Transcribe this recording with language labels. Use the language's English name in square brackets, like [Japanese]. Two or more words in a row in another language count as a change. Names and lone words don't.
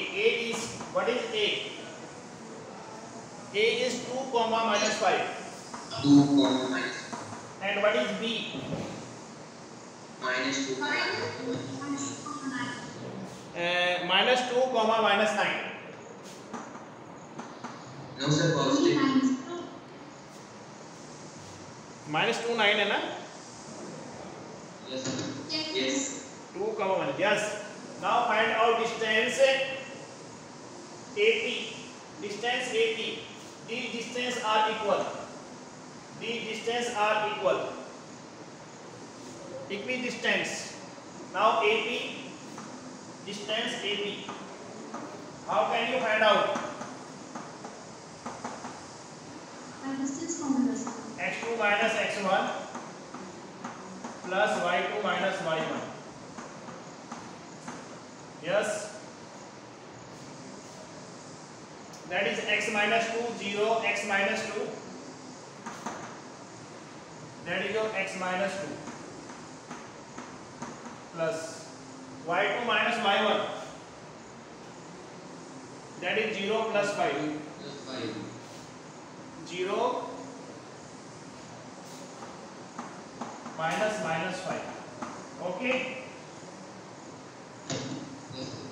[English] A is, what is A? A is 2 comma minus 5. 2 comma minus 5. And what is B? Minus 2. Minus 2 comma minus 9. No sir, positive. Minus 2 9 [Hindi] है ना? [English] Yes sir. Yes. 2 comma minus. Yes. Now find out distance AP. Distance AP. These distance are equal. These distance are equal. Equidistance. Now AP. Distance AP. How can you find out? x2 minus x1 plus y2 minus y1. Yes. That is x minus 2 0 x minus 2. That is your x minus 2 plus y2 minus y1. That is 0 plus 5. Plus 5. 0 minus minus 5. Okay. Yes sir.